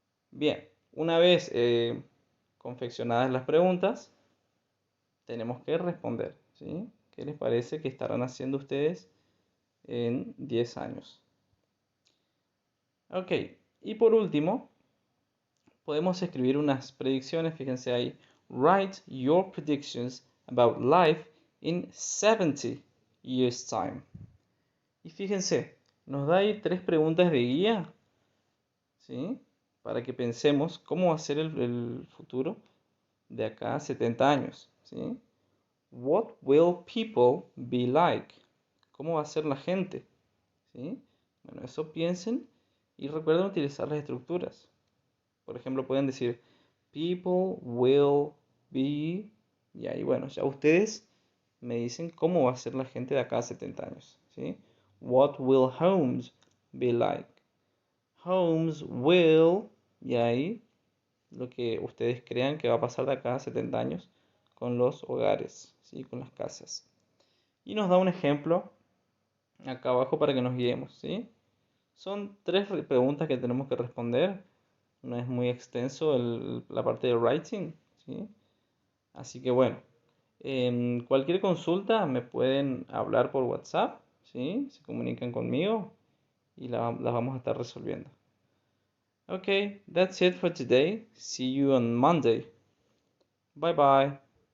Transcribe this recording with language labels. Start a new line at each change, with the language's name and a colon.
Spanish: Bien, una vez confeccionadas las preguntas, tenemos que responder, ¿sí? ¿Qué les parece que estarán haciendo ustedes en 10 años? Ok, y por último, podemos escribir unas predicciones. Fíjense ahí.
English: Write your predictions about life in 70 years time.
Spanish: Y fíjense, nos da ahí 3 preguntas de guía, ¿sí? Para que pensemos cómo va a ser el futuro de acá a 70 años, ¿sí?
English: What will people be like?
Spanish: ¿Cómo va a ser la gente? ¿Sí? Bueno, eso piensen y recuerden utilizar las estructuras. Por ejemplo, pueden decir
English: people will be,
Spanish: y ahí, bueno, ya ustedes me dicen cómo va a ser la gente de acá a 70 años, ¿sí?
English: What will homes be like? Homes will,
Spanish: y ahí lo que ustedes crean que va a pasar de acá a 70 años con los hogares, ¿sí? Con las casas. Y nos da un ejemplo acá abajo para que nos guiemos, ¿sí? Son 3 preguntas que tenemos que responder. No es muy extenso la parte de writing, ¿sí? Así que bueno, cualquier consulta me pueden hablar por WhatsApp, ¿sí? Se comunican conmigo y las vamos a estar resolviendo.
English: Okay, that's it for today. See you on Monday. Bye bye.